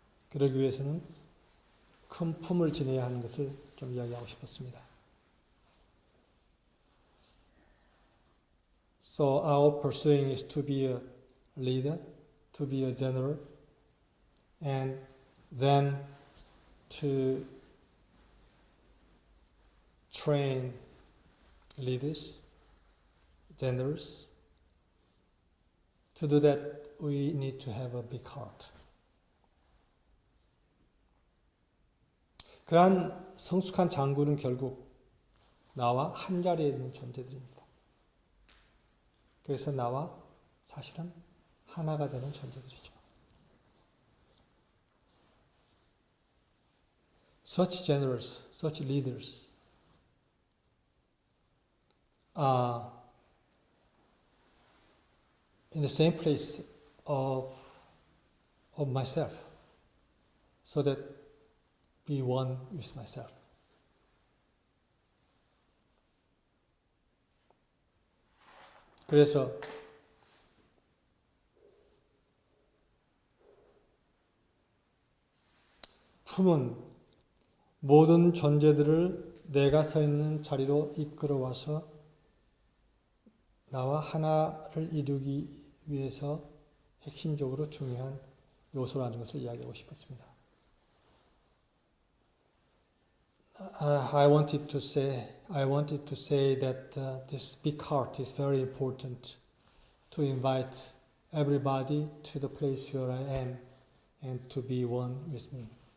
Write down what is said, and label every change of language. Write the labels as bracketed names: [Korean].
[Korean] 그러기 위해서는 큰 품을 지내야 하는 것을 좀 이야기하고 싶었습니다. [English] So our pursuing is to be a leader, to be a general, and then to train leaders, generals. To do that, we need to have a big heart. [Korean] 그러한 성숙한 장군은 결국 나와 한 자리에 있는 존재들입니다. 그래서 나와 사실은 하나가 되는 존재들이죠. [English] Such generals, such leaders are in the same place of myself, so that be one with myself. [Korean] 그래서 품은 모든 존재들을 내가 서 있는 자리로 이끌어와서 나와 하나를 이루기 위해서 핵심적으로 중요한 요소라는 것을 이야기하고 싶었습니다. [English] I wanted to say that this big heart is very important to invite everybody to the place where I am and to be one with me.